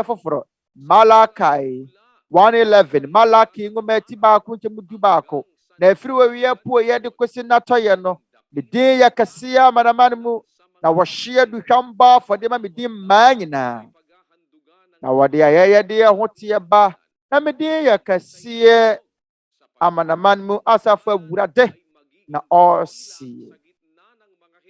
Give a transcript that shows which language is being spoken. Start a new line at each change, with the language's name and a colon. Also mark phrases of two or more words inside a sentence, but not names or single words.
Akan: foforɔ Malachi 1:11 Malaki nwoma ti baako nkyɛmu du baako na afiri owia pueyɛ de kosi n'atɔyɛ no me din yɛ kɛseɛ amanaman mu na wɔhye aduhwam bɔ afɔde ma me din mmaa nyinaa na wɔde ayɛyɛde ho teɛ ba na me din yɛ kɛseɛ amanaman mu asafo Awurade na ɔsie
Filipino: ng mga hentil, sabi ng Panginoon ng mga hukbo. Maliwanag na may mga hentil na nagmamahal sa Panginoon. At ang mga hentil ay